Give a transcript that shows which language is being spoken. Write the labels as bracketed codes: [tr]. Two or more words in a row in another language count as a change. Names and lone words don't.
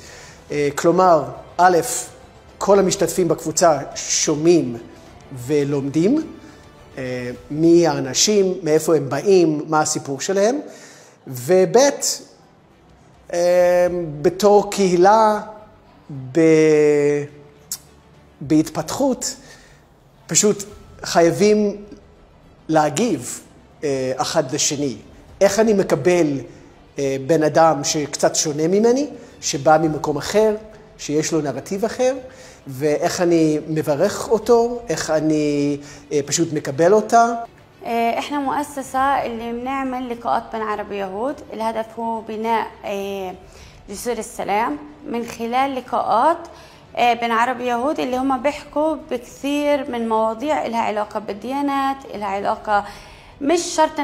[he] כלומר, א', כל המשתתפים בקבוצה שומעים ולומדים מי האנשים, מאיפה הם באים, מה הסיפור שלהם, וב', בתור קהילה בהתפתחות, פשוט חייבים להגיב אחד לשני. איך אני מקבל בן אדם שקצת שונה ממני, שבא ממקום אחר, שיש לו נרטיב אחר, ואיך אני מברך אותו, איך אני פשוט מקבל אותה. [ar] احنا مؤسسة اللي بنعمل لقاءات بين عرب ويهود، الهدف هو بناء جسور السلام من خلال لقاءات بين عرب ويهود اللي هم بيحكوا بكثير من مواضيع لها علاقة بالديانات، لها علاقة مش شرط